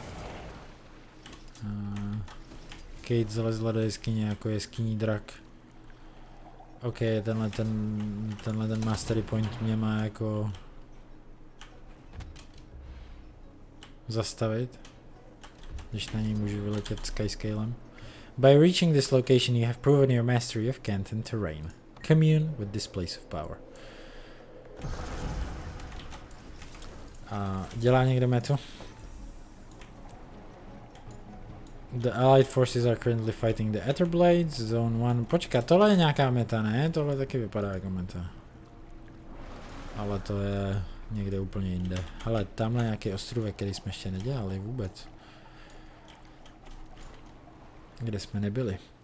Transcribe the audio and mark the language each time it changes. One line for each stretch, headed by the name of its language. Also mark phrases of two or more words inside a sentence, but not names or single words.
Czech: Kate zalezla do jeskyně jako jeskyní drak. OK, tenhle ten
English: mastery point
Czech: mě má jako zastavit, když na něj můžu vyletět skyscalem.
English: By reaching this location you have proven your mastery of Canthan terrain. Commune with this place of power.
Czech: A dělá někdo metu?
English: The allied forces are currently fighting the Etherblades, Zone 1.
Czech: Počkat, tohle je nějaká meta, ne? Tohle taky vypadá jako meta. Ale to je někde úplně jinde. Hele, tamhle nějaký ostrůvek, který jsme ještě nedělali vůbec. Kde jsme nebyli.